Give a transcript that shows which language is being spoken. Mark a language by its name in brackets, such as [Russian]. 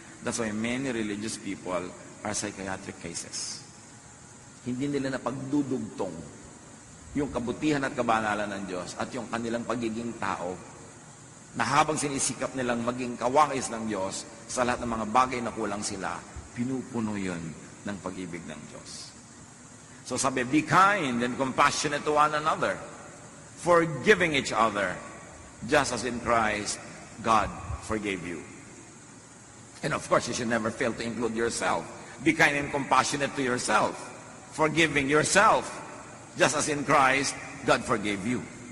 [English] That's why many religious people are psychiatric cases. [Filipino] Hindi nila napagdudugtong yung kabutihan at kabanalan ng Diyos at yung kanilang pagiging tao na habang sinisikap nilang maging kawangis ng Diyos sa lahat ng mga bagay na kulang sila, pinupuno yun ng pag-ibig ng Diyos. [English] So [Filipino] sabi, [English] be kind and compassionate to one another, forgiving each other, just as in Christ, God forgave you. And of course, you should never fail to include yourself. Be kind and compassionate to yourself, forgiving yourself, just as in Christ, God forgave you.